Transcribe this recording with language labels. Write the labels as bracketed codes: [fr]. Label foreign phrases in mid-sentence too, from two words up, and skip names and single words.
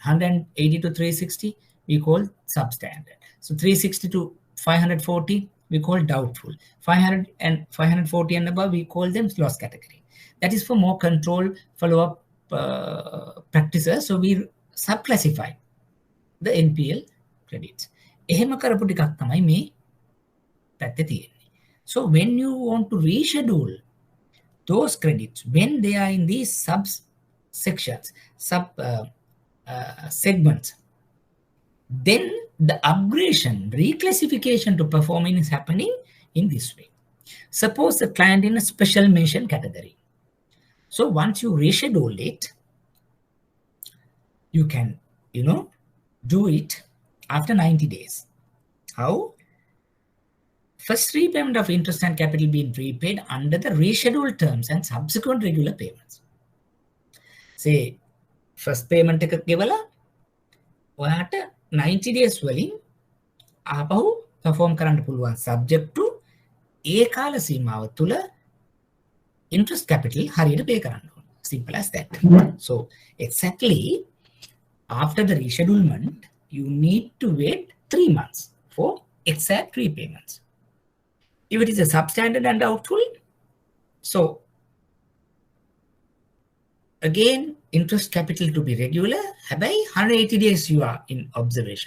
[en] 180 to 360, we call substandard. So 360 to 540, we call doubtful. 500 and 540 and above, we call them loss category. That is for more control follow-up practices. So we subclassify the NPL credits. [si] එහෙම කරපු ටිකක් තමයි මේ පැත්තේ තියෙන්නේ. [en] So when you want to reschedule those credits, when they are in these subsections, segments, then the upgradation, reclassification to performing is happening in this way. Suppose the client in a special mention category. So once you reschedule it, you can, do it after 90 days. How? First repayment of interest and capital being repaid under the rescheduled terms and subsequent regular payments. [si] Say, [en] first payment [si] එක ගෙවලා ඔයාට 90 days වලින් ආපහු perform කරන්න පුළුවන් [en] subject to [si] ඒ කාල සීමාව තුල [en] interest capital [si] හරියට pay කරන්න ඕන. [en] Simple as that. So exactly after the reschedulement, you need to wait 3 months for exact repayments. If it is a substandard and doubtful, so again, interest capital to be regular, by 180 days you are in observation.